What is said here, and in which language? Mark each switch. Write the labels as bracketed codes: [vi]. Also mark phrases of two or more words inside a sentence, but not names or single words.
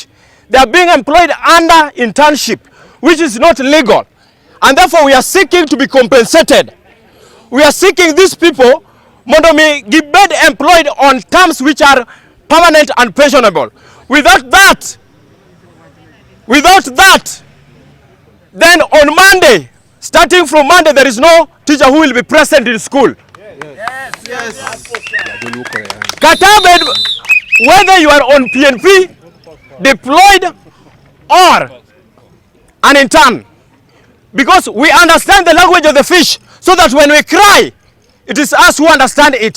[en] They are being employed under internship, which is not legal, and therefore we are seeking to be compensated. We are seeking these people [luo] mondo mi gibed [en] employed on terms which are permanent and pensionable. Without that, then on Monday, starting from Monday, there is no teacher who will be present in school. Yes. Katabed, whether you are on PNP, deployed, or an intern, because we understand the language of the fish, so that when we cry, it is us who understand it.